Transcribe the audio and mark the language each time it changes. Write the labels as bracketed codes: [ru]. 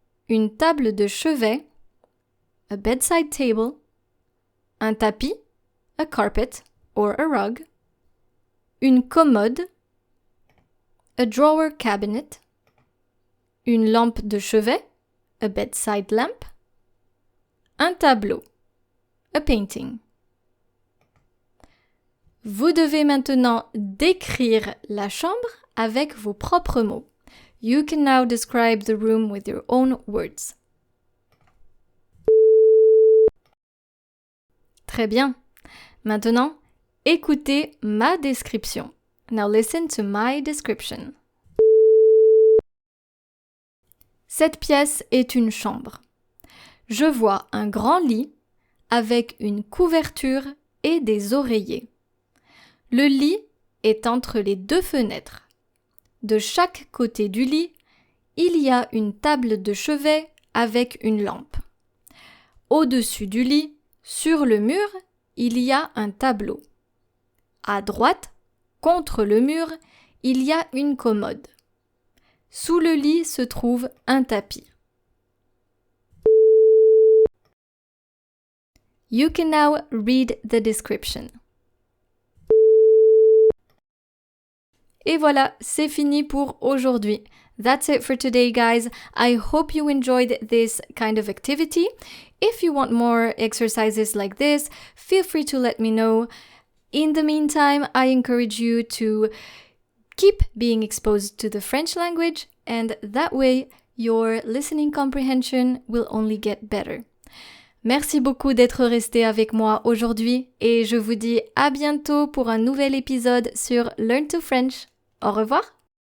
[en] une table de chevet, a bedside table, un tapis, a carpet or a rug, une commode, a drawer cabinet, une lampe de chevet, a bedside lamp, un tableau, a painting. [fr] Vous devez maintenant décrire la chambre avec vos propres mots. [en] You can now describe the room with your own words. [fr] Très bien. Maintenant, écoutez ma description. [en] Now listen to my description. [fr] Cette pièce est une chambre. Je vois un grand lit avec une couverture et des oreillers. Le lit est entre les 2 fenêtres. De chaque côté du lit, il y a une table de chevet avec une lampe. Au-dessus du lit, sur le mur, il y a un tableau. À droite, contre le mur, il y a une commode. Sous le lit se trouve un tapis. [en] You can now read the description. [fr] Et voilà, c'est fini pour aujourd'hui. [en] That's it for today, guys. I hope you enjoyed this kind of activity. If you want more exercises like this, feel free to let me know. In the meantime, I encourage you to keep being exposed to the French language, and that way your listening comprehension will only get better. [fr] Merci beaucoup d'être resté avec moi aujourd'hui et je vous dis à bientôt pour un nouvel épisode sur Learn to French. Au revoir!